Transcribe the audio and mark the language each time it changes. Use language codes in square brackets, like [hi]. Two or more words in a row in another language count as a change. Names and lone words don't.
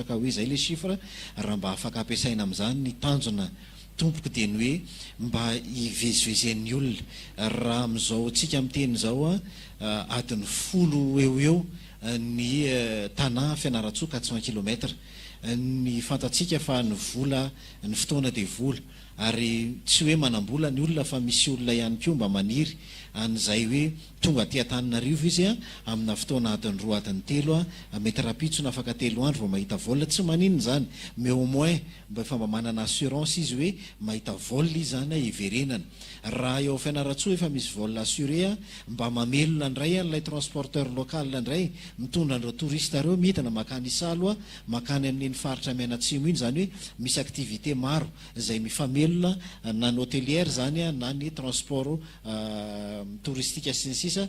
[mg] ka hoe zay le chiffre raha mba afaka ampiasaina amin'izany ny tanjona tompoko dia ny hoe mba hivezivezen'ny olona raha amin'izao tsika miteny zao adiny 10 eo ny tanà fianaratsoa 400 km ny fantatsika fa ny vola ny fotoana dia vola ary tsy hoe manambola ny olona fa misy olona ihany koa mba maniry an'izay hoe tonga aty Antananarivo izy amina fotoana adiny 2 adiny 3 mety rapitsona afaka 3 andro vao mahita vola tsy maninona zany [fr] mais au moins [mg] mba manana assurance izy hoe mahita vola izy zany hiverenana raha eo fianaratsoa efa misy vola assuré mba mamelona indray an'ilay [fr] transporteur local [mg] indray mitondra an'ireo touriste reo mitana makany Isalo makany amin'ny faritra Mianatsimo iny zany hoe misy activité maro izay mifamelona na ny hôtelière zany na ny [fr] transport touristique [mg] sy ny sisa